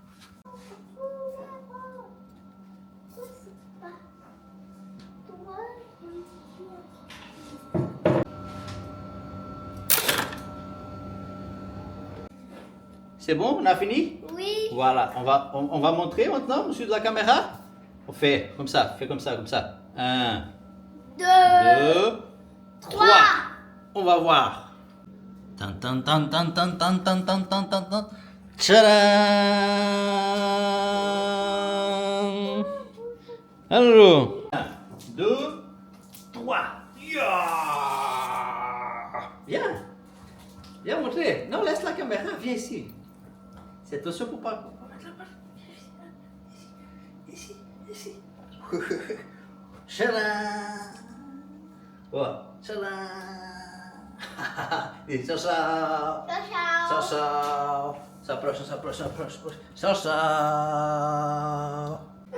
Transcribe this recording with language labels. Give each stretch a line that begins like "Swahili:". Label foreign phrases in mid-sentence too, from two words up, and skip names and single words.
French: C'est bon, on a fini? Oui. Voilà, on va montrer maintenant, monsieur de la caméra. On fait comme ça, comme ça. 1, 2, 2, 3. 3. On va voir. Tan tan tan tan tan tan tan tan tan tan tan. Tcharam! Alors, 1, 2, 3. Viens. Viens montrer. Non, laisse la caméra, viens ici. C'est attention pour pas mettre la balle. Ici. Tcharam!
Portuguese: Ó, tcharam! E tchau, tchau! Tchau, tchau. Tchau, tchau! Se aproxima, se aproxima, se aproxima. Tchau, tchau!